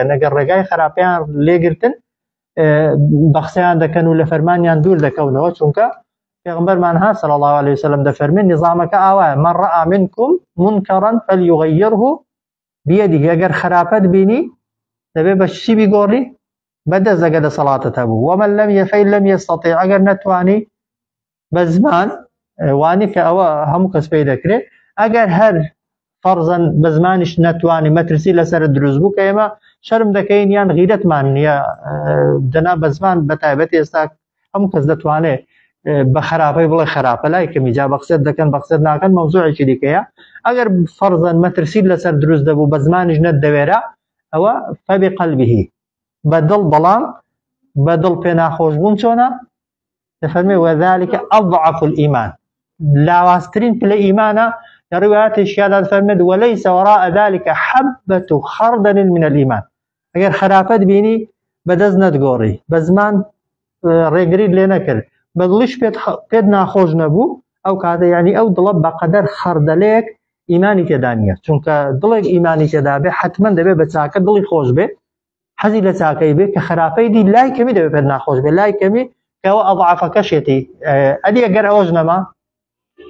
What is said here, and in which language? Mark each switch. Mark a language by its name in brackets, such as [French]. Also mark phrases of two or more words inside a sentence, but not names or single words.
[Central Kurdish] ئەگەر ڕێگای خراپیان لێگرتن بەخسەیان دەکەن و لە فەرمانیان دوور دەکەونەوە چونکە پێغەمبەرمان هات [Arabic] صلی الله عليه وسلم [Central Kurdish] دەفەرمێ نظامەکە ئاوایە [Arabic] من رأى منكم منكرا فليغيره بيده [Central Kurdish] ئەگەر خراپەت بینی دەبێ بە چی بیگۆڕی بەدەست ئەگەر دەسەڵاتت هەبوو [Arabic] ومن لم يستطيع [Central Kurdish] ئەگەر نەتوانی بە زمان وانی کە ئەوە هەموو کەس پێی دەکرێت ئەگەر هەر فەرزەن بە زمانیش نەتوانی مەترسی لەسەر دروست بوو کە ئێمە شەرم دەکەین یان غیرەتمان نییە دەنا بە زمان بەتایبەت ئێستا هەموو کەس دەتوانێت بە خراپەی بڵێ خراپە لای کەمی جا بەخسێت دەکەن بەخسێت ناکەن مەوزوعێکی دیکەیە ئەگەر فەرزەن مەترسی لەسەر دروست دەبوو بە زمانیش نەتدەوێرە ئەوە فەبقەلبه بەدڵ بەڵام بەدڵ پێ ناخۆش بوون چۆنە دەفەرمێ [Arabic] وذلك أضعف الإيمان [Central Kurdish] لاواسترین پلە ئیمانە لە ڕواياتێکیاندا دەفەرمێت [Arabic] وليس وراء ذلك حبة خردل من الإيمان [Central Kurdish] ئەگەر خراپەت بینی بەدەست نەتگۆڕی بە زمان ڕێگریت لێ نەکرد بەدڵیش پێت ناخۆش نەبوو ئەو کاتە یعنی ئەو دڵە بەقەدەر خەردەلەیەک ئیمانی تێدا نییە چونکە دڵێک ئیمانی تێدا بێ حتمما دەبێت بە چاکە دڵی خۆش بێ حەزی لە چاکەی بێ کە خراپەی دی لای کەمی دەبێت پێت ناخۆش بێ لای کەمی کەەوە ئەضعفەکەشێتی ئەدی ئەگەر ئەوەش نەما